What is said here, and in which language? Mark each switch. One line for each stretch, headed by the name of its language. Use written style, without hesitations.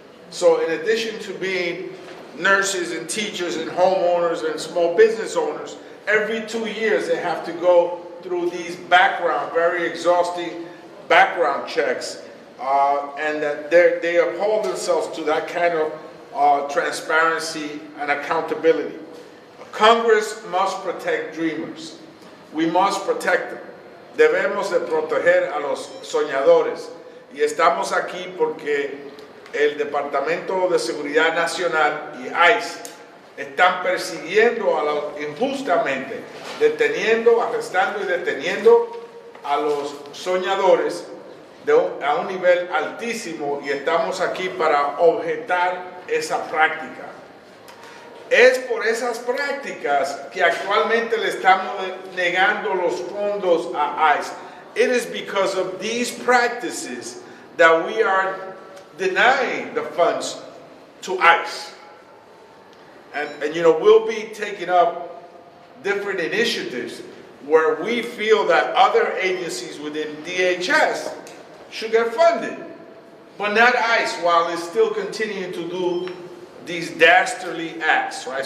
English: So in addition to being nurses and teachers and homeowners and small business owners, every 2 years they have to go through these very exhausting background checks, and that they uphold themselves to that kind of transparency and accountability. Congress must protect dreamers. We must protect them.
Spanish: Debemos de proteger a los soñadores. Y estamos aquí porque el Departamento de Seguridad Nacional y ICE están persiguiendo injustamente, arrestando y deteniendo a los soñadores a un nivel altísimo, y estamos aquí para objetar esa práctica. Es por esas prácticas que actualmente le estamos negando los fondos a ICE.
English: It is because of these practices that we are denying the funds to ICE. And we'll be taking up different initiatives where we feel that other agencies within DHS should get funded, but not ICE, while it's still continuing to do these dastardly acts, right?